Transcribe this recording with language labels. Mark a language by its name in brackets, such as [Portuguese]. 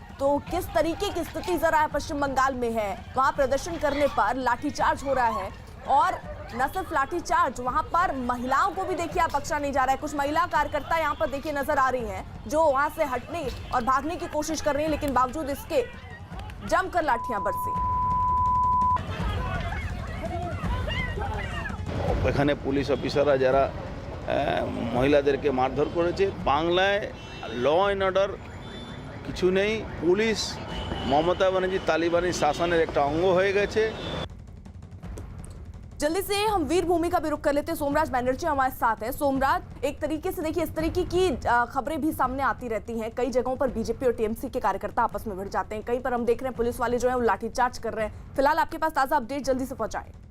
[Hindi] तो किस तरीके की स्थिति जरा पश्चिम बंगाल में है, वहां प्रदर्शन करने पर लाठीचार्ज हो रहा है और न सिर्फ लाठीचार्ज, वहां पर महिलाओं को भी देखिए आप बख्शा नहीं जा रहा है। कुछ महिला कार्यकर्ता यहां पर देखिए नजर आ रही हैं जो वहां से हटने और भागने की कोशिश कर रही हैं, लेकिन बावजूद इसके जमकर लाठियां बरसी। [Bangla] এখানে পুলিশ অফিসাররা যারা মহিলাদেরকে মারধর করেছে, বাংলায় ল অ্যান্ড অর্ডার কিছু নেই। পুলিশ মমতা ব্যানার্জি তালিবানি শাসনের একটা অঙ্গ হয়ে গেছে। [Hindi] जल्दी से हम वीर भूमि का भी रुख कर लेते हैं। सोमराज बैनर्जी हमारे साथ हैं। सोमराज, एक तरीके से देखिए इस तरीके की खबरें भी सामने आती रहती हैं। कई जगहों पर बीजेपी और टीएमसी के कार्यकर्ता आपस में भिड़ जाते हैं, कहीं पर हम देख रहे हैं पुलिस वाले जो है वो लाठीचार्ज कर रहे हैं। फिलहाल आपके पास ताजा अपडेट जल्दी से पहुंचाएं।